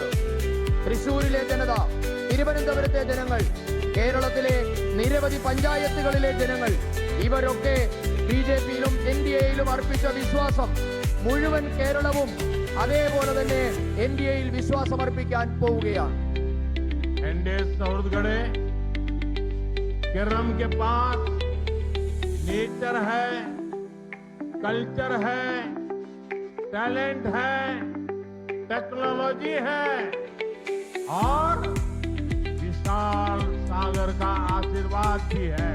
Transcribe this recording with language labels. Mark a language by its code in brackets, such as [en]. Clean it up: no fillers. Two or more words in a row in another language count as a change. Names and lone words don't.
[ml] തൃശൂരിലെ ജനത, തിരുവനന്തപുരത്തെ ജനങ്ങൾ, കേരളത്തിലെ നിരവധി പഞ്ചായത്തുകളിലെ ജനങ്ങൾ, ഇവരൊക്കെ ബിജെപിയിലും എൻഡിഎയിലും അർപ്പിച്ച വിശ്വാസം മുഴുവൻ കേരളവും അതേപോലെ തന്നെ എൻഡിഎയിൽ വിശ്വാസം അർപ്പിക്കാൻ പോവുകയാണ്. [hi] एनडीए सहृदय, केरलम के पास नेचर है, कल्चर है, टैलेंट है, टेक्नोलॉजी है और विशाल सागर का आशीर्वाद भी है।